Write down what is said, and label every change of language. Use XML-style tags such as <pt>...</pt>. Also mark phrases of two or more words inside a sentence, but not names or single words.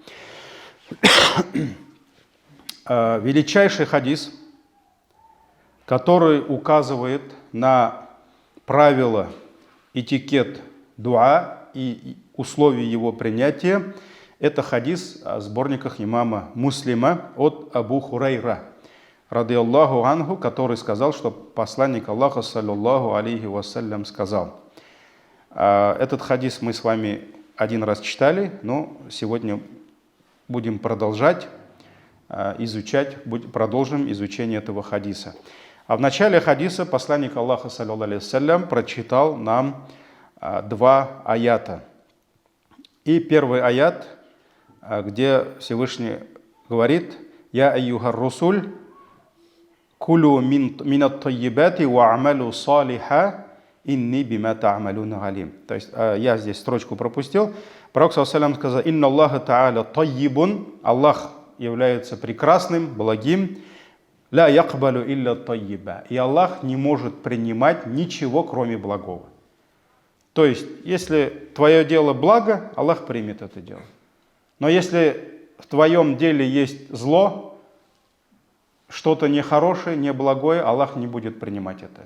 <ru>Величайший хадис, который указывает на правила, этикет дуа и условия его принятия, это хадис о сборниках имама Муслима от Абу Хурайра,</ru> <ar>رضي الله عنه,</ar> <ru>который сказал, что посланник Аллаха,</ru> <ar>صلى الله عليه وسلم,</ar> <ru>сказал. Этот хадис мы с вами один раз читали, но сегодня будем продолжать изучать, продолжим изучение этого хадиса. А в начале хадиса посланник Аллаха,</ru> <ar>صلى الله عليه وسلم,</ar> <ru>прочитал нам 2 аята. И первый аят, где Всевышний говорит:</ru> <ar>«يا أيها الرسل كلوا من الطيبات واعملوا صالحا إني بما تعملون عليم».</ar> <ru>То есть я здесь строчку пропустил. Пророк</ru> <ar>صلى الله عليه وسلم</ar> <ru>сказал:</ru> <ar>«إن الله تعالى طيب».</ar> <ru>Аллах является прекрасным, благим.</ru> <ar>«لا يقبل إلا طيبا».</ar> <ru>И Аллах не может принимать ничего, кроме благого. То есть, если твое дело благо, Аллах примет это дело. Но если в твоем деле есть зло, что-то нехорошее, неблагое, Аллах не будет принимать это.</ru>